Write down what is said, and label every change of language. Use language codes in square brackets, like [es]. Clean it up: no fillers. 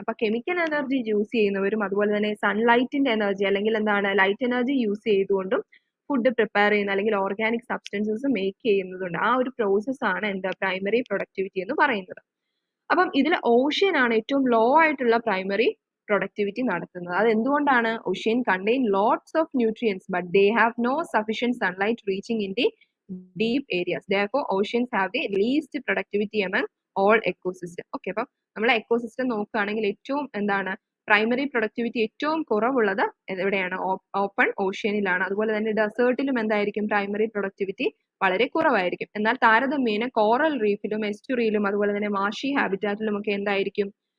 [ml] അപ്പൊ chemical energy use ചെയ്യുന്നവരും അതുപോലെ തന്നെ സൺലൈറ്റിന്റെ എനർജി അല്ലെങ്കിൽ എന്താണ് light energy use ചെയ്തുകൊണ്ടും food prepare ചെയ്യുന്ന അല്ലെങ്കിൽ ഓർഗാനിക് സബ്സ്റ്റൻസസ് മേക്ക് ചെയ്യുന്നതുണ്ട്. ആ ഒരു പ്രോസസ് ആണ് എന്താ പ്രൈമറി പ്രൊഡക്ടിവിറ്റി എന്ന് പറയുന്നത്. അപ്പം ഇതിൽ ഓഷ്യൻ ആണ് ഏറ്റവും ലോ ആയിട്ടുള്ള പ്രൈമറി പ്രൊഡക്ടിവിറ്റി നടത്തുന്നത്. അത് എന്തുകൊണ്ടാണ്? [en] Ocean contain lots of nutrients but they have no sufficient sunlight reaching in the deep areas. Therefore, oceans have the least productivity among all ecosystem. [ml] Okay, അപ്പം നമ്മൾ എക്കോസിസ്റ്റം നോക്കുകയാണെങ്കിൽ ഏറ്റവും എന്താണ് പ്രൈമറി പ്രൊഡക്ടിവിറ്റി ഏറ്റവും കുറവുള്ളത് എവിടെയാണ്? ഓപ്പൺ ഓഷ്യനിലാണ്. അതുപോലെ തന്നെ ഡെസേർട്ടിലും എന്തായിരിക്കും പ്രൈമറി പ്രൊഡക്ടിവിറ്റി വളരെ കുറവായിരിക്കും. എന്നാൽ താരതമ്യേന കോറൽ റീഫിലും എസ്റ്റുറിയിലും അതുപോലെ തന്നെ മാഷി ഹാബിറ്റാറ്റിലും ഒക്കെ എന്തായിരിക്കും?